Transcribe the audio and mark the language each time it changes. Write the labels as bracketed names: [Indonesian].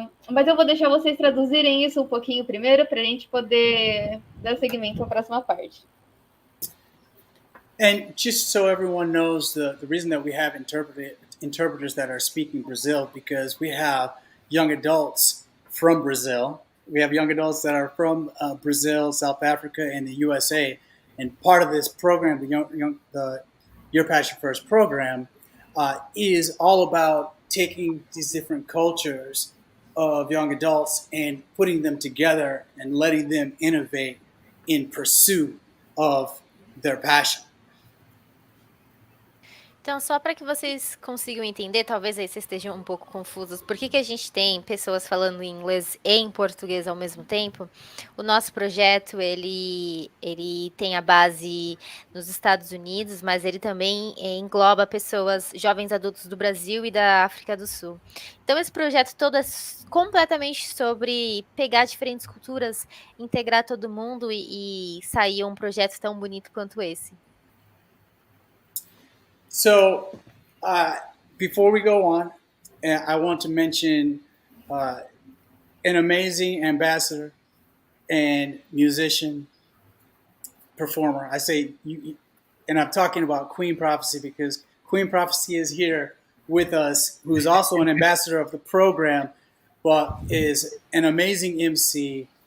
[Portuguese] Mas eu vou deixar vocês traduzirem isso um pouquinho primeiro para a gente poder dar seguimento à próxima parte. [English] And just so everyone knows, the reason that we have interpreters that are speaking Brazil, because we have young adults from Brazil. We have young adults that are from Brazil, South Africa, and the USA. And part of this program, the Your Passion First program, is all about taking these different cultures of young adults and putting them together and letting them innovate in pursuit of their passion. [Portuguese] Então, só para que vocês consigam entender, talvez aí vocês estejam um pouco confusos, por que a gente tem pessoas falando em inglês e em português ao mesmo tempo? O nosso projeto, ele tem a base nos Estados Unidos, mas ele também engloba pessoas, jovens adultos do Brasil e da África do Sul. Então, esse projeto todo é completamente sobre pegar diferentes culturas, integrar todo mundo e sair um projeto tão bonito quanto esse. [English] So, before we go on, I want to mention an amazing ambassador and musician, performer. I say, and I'm talking about Queen Prophecy because Queen Prophecy is here with us, who's also an ambassador of the program, but is an amazing MC.